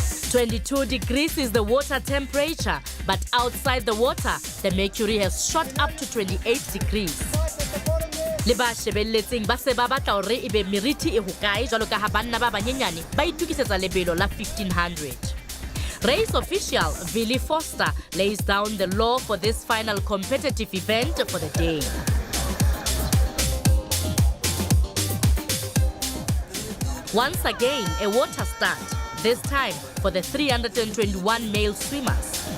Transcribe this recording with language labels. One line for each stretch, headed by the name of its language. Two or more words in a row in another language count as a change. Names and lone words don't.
English: 22 degrees is the water temperature, but outside the water, the mercury has shot up to 28 degrees.
Southern Sotho: Le ba shebelletseng ba se ba batla hore ebe meriti e hokae jwalo ka ha banna ba banyenyane ba itukisetsa lebelo la 1500.
English: Race official Billy Foster lays down the law for this final competitive event for the day. Once again, a water start, this time for the 321 male swimmers.